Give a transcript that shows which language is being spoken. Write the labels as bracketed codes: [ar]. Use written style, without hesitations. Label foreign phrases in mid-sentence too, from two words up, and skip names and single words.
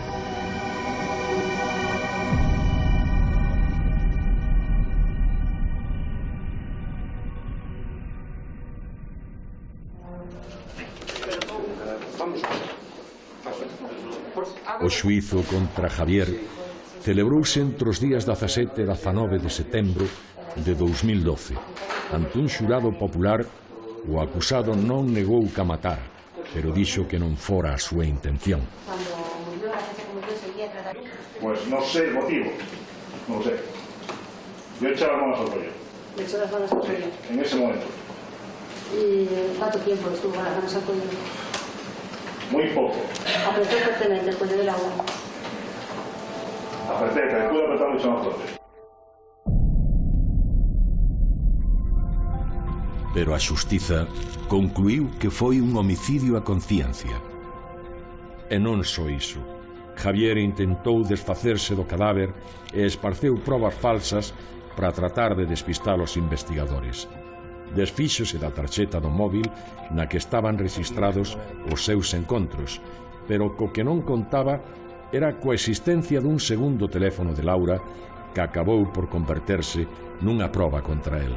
[gl] O xuízo contra Javier celebrouse entre os días 17 e 19 de setembro de 2012. Ante un xurado popular, o acusado non negou que a matara, pero dixo que non fora a súa intención. [es] Pues no sé el motivo, no lo sé. Yo echaba manos al pollo. ¿Le echó las manos al pollo? En ese momento. ¿Y cuánto tiempo estuvo con las manos al pollo? muy poco. Apretó fuertemente después del agua. Apreté, que después apretar mucho más fuerte. [gl] Pero a xustiza concluiu que foi un homicidio a conciencia. E non só iso. Javier intentou desfacerse do cadáver e esparceu probas falsas para tratar de despistar os investigadores. Desfíxose da tarxeta do móvil na que estaban registrados os seus encontros, pero co que non contaba era a coexistencia dun segundo teléfono de Laura que acabou por converterse nunha proba contra el.